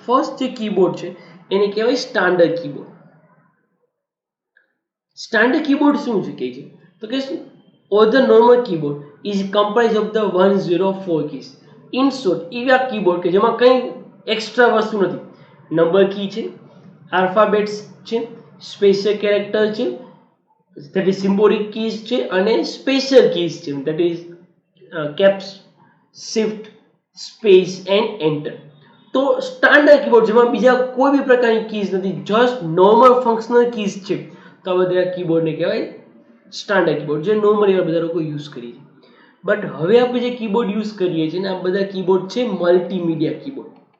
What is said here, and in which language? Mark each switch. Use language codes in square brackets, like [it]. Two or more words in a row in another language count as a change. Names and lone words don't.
[gu] ફર્સ્ટ જે કીબોર્ડ છે એને કહેવાય [en] standard keyboard. standard keyboard [gu] શું છે કે છે તો કે [en] or the normal keyboard is comprise of the 104 keys. in short [gu] એવા કીબોર્ડ કે જેમાં કંઈ એક્સ્ટ્રા વસ્તુ નથી. [en] number key [gu] છે, આલ્ફાબેટ્સ છે, [en] special character [gu] છે, [en] that is symbolic keys [gu] છે, અને [en] special keys છે, that is caps, shift, space and enter. [gu] તો [en] standard keyboard [gu] જેમાં બીજા કોઈ બી પ્રકારની કીઝ નથી, [en] just normal functional keys [gu] છે, તો આ બધા કીબોર્ડને કહેવાય [en] standard keyboard, [gu] જે નોર્મલી બધા લોકો યુઝ કરીએ છીએ. બટ હવે આપણે જે કીબોર્ડ યુઝ કરીએ છીએ ને આ બધા કીબોર્ડ છે [en] multimedia keyboard.